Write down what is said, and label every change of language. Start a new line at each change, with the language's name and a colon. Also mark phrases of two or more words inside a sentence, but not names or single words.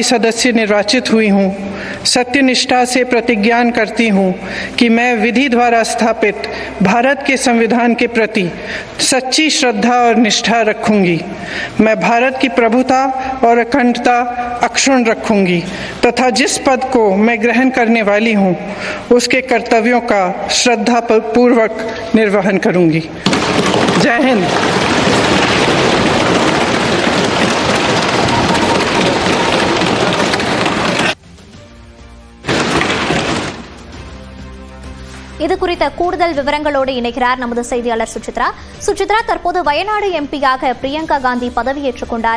Hindi: सदस्य निर्वाचित हुई हूँ, सत्यनिष्ठा से प्रतिज्ञा करती हूँ कि मैं विधि द्वारा स्थापित भारत के संविधान के प्रति सच्ची श्रद्धा और निष्ठा रखूंगी। मैं भारत की प्रभुता और अखंडता अक्षुण्ण रखूंगी तथा जिस पद को मैं ग्रहण करने वाली हूँ उसके कर्तव्यों का श्रद्धापूर्वक निर्वहन करूंगी। जय हिंद।
Tamil: இது குறித்த கூடுதல் விவரங்களோடு இணைகிறார் நமது செய்தியாளர் சுசித்ரா. சுசித்ரா, தற்போது வயநாடு எம்பியாக பிரியங்கா காந்தி பதவியேற்றுக் கொண்டார்.